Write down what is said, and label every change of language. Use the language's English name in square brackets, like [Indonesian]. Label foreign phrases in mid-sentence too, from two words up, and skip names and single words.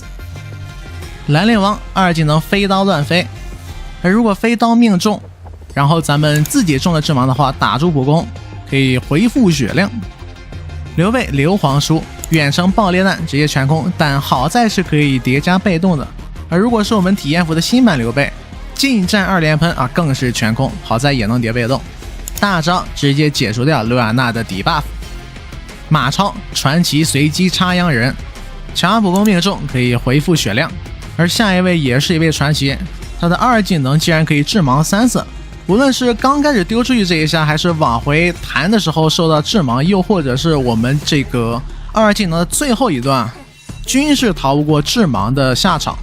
[Chinese] 蘭陵王2技能飛刀亂飛，而如果飛刀命中，然後咱們自己中了致盲的話，打出普攻可以回復血量。刘備硫磺書遠程爆裂彈直接全空，但好在是可以疊加被動的。而如果是我們體驗服的新版劉備，近戰2连噴啊，更是全空，好在也能疊被动。大招直接解除掉卢雅娜的底 buff。馬超傳奇隨機插秧人，強化普攻命中可以回復血量。而下一位也是一位傳奇，他的2技能竟然可以致盲3次，无論是剛開始丟出去這一下，還是往回彈的時候受到致盲，又或者是我們這個2技能的最後一段，均是逃不過致盲的下場。